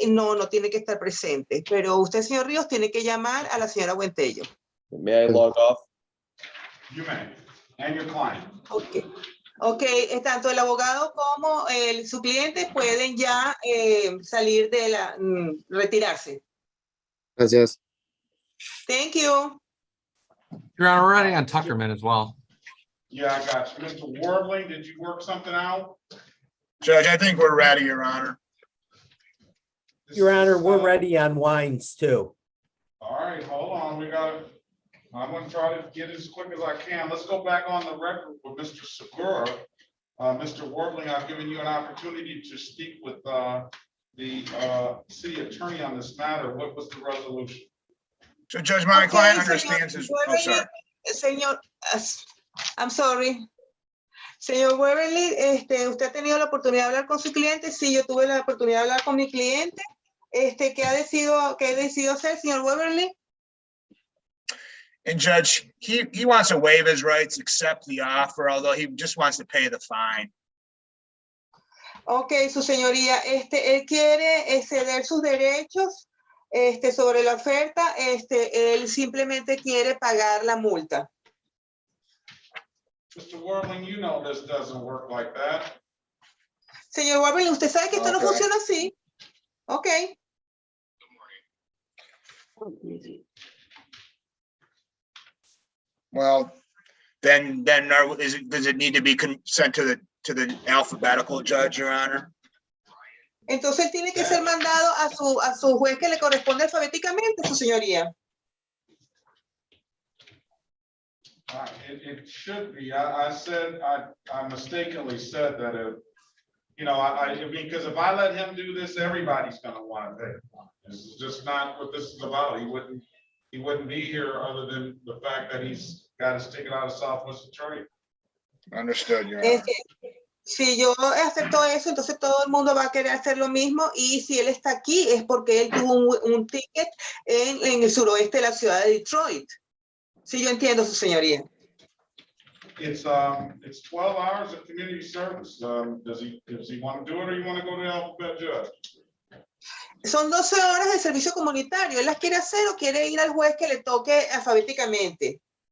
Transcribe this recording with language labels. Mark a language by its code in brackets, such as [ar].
[es] Y no tiene que estar presente. Pero usted, señor Ríos, tiene que llamar a la señora Buentello. [en] May I log off? You may, and your client. [es] Ok, tanto el abogado como su cliente pueden ya salir de retirarse. Gracias. [en] Thank you. Your Honor, we're running on Tuckerman as well. Yeah, I got you. Mr. Warbling, did you work something out? Judge, I think we're ready, Your Honor. Your Honor, we're ready on wines too. All right, hold on. I'm gonna try to get as quick as I can. Let's go back on the record with Mr. Segura. Mr. Warbling, I've given you an opportunity to speak with the city attorney on this matter. What was the resolution? So Judge, my client Okay, understands his, [es] señor [en] oh, sorry. Señor, I'm sorry. [es] Señor Weberly, ¿usted ha tenido la oportunidad de hablar con su cliente? Sí, yo tuve la oportunidad de hablar con mi cliente. ¿Qué ha decidido hacer, señor Weberly? [en] And Judge, he wants to waive his rights, accept the offer, although he just wants to pay the fine. [es] Ok, su señoría, él quiere ceder sus derechos sobre la oferta, él simplemente quiere pagar la multa. [en] Mr. Warbling, you know this doesn't work like that. [es] Señor Weberly, usted sabe que esto no funciona así. [en] Ok. Well, then does it need to be sent to the alphabetical, Judge, Your Honor? [es] Entonces tiene que ser mandado a su juez que le corresponde alfabéticamente, su señoría. [en] It should be. I mistakenly said that I mean, because if I let him do this, everybody's gonna want to pay. This is just not what this is about. He wouldn't be here other than the fact that he's got his ticket out of Southwest Attorney. Understood, Your Honor. [es] Si yo acepto eso, entonces todo el mundo va a querer hacer lo mismo, y si él está aquí es porque él tuvo un ticket en el suroeste de la ciudad de Detroit. Sí, yo entiendo, su señoría. [en] It's 12 hours of community service. Does he want to do it, or you want to go to the alphabet judge? [es] Son 12 horas de servicio comunitario. ¿Él las quiere hacer o quiere ir al juez que le toque alfabéticamente?